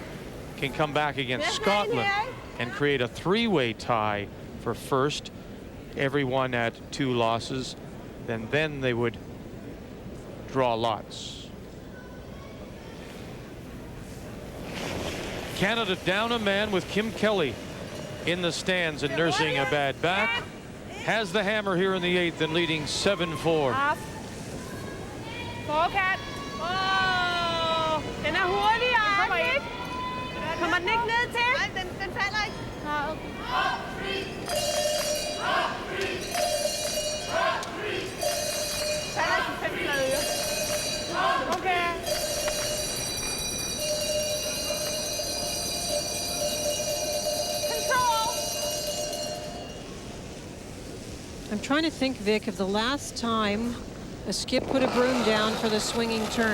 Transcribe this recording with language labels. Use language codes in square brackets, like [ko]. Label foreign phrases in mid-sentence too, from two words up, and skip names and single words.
[en] can come back against Scotland and create a 3-way tie for first, everyone at 2 losses, then they would draw lots. Canada down a man with Kim Kelly in the stands and nursing a bad back. Has the hammer here in the 8th and leading 7-4. [da] Forkat. Den er hurtig, og ikke? Kommer den ikke ned til? Nej, den falder ikke. Falder ikke 5 flade. Okay. [en] I'm trying to think, Vic, of the last time a skip put a broom down for the swinging turn.